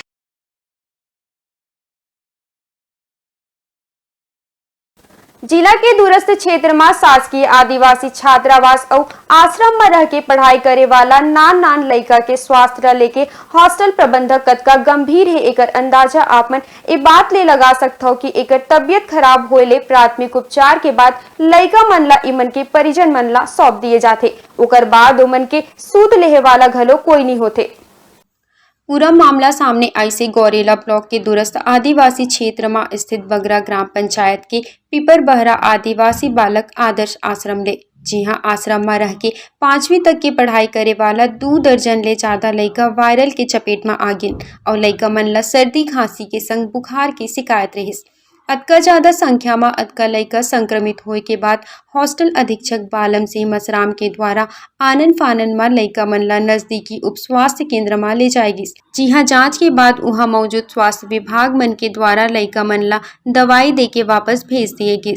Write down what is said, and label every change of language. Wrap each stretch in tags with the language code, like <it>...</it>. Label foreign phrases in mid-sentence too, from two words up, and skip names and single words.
<hne>जिला के दूरस्थ क्षेत्र में शासकीय आदिवासी छात्रावास और आश्रम में रह के पढ़ाई करे वाला नान लड़का के स्वास्थ्य लेके हॉस्टल प्रबंधक कतका गंभीर है, एकर अंदाजा आप मन ए बात ले लगा सकते हो कि एकर तबियत खराब होले प्राथमिक उपचार के बाद लड़का मन ला इमन के परिजन मन ला सौंप दिए जाते, ओकर बाद ओमन के सूद लेहे वाला घलो कोई नहीं होते। पूरा मामला सामने आई से गौरेला ब्लॉक के दूरस्थ आदिवासी क्षेत्र में स्थित बगरा ग्राम पंचायत के पिपर बहरा आदिवासी बालक आदर्श आश्रम ले। जी हाँ, आश्रम में रह के 5वीं तक की पढ़ाई करे वाला 2 दर्जन ले ज्यादा लड़का वायरल के चपेट में आ गिन और लड़का मन ला सर्दी खांसी के संग बुखार की शिकायत रहिस। अतका ज्यादा संख्या में अतका लड़का संक्रमित होए के बाद हॉस्टल अधीक्षक बालम सिंह मसराम के द्वारा आनन फानन में लड़का मन ला नजदीकी उप स्वास्थ्य केंद्र में ले जाएगी। जी हाँ, जांच के बाद वहाँ मौजूद स्वास्थ्य विभाग मन के द्वारा लड़का मन ला दवाई दे के वापस भेज दिए गए।</hne>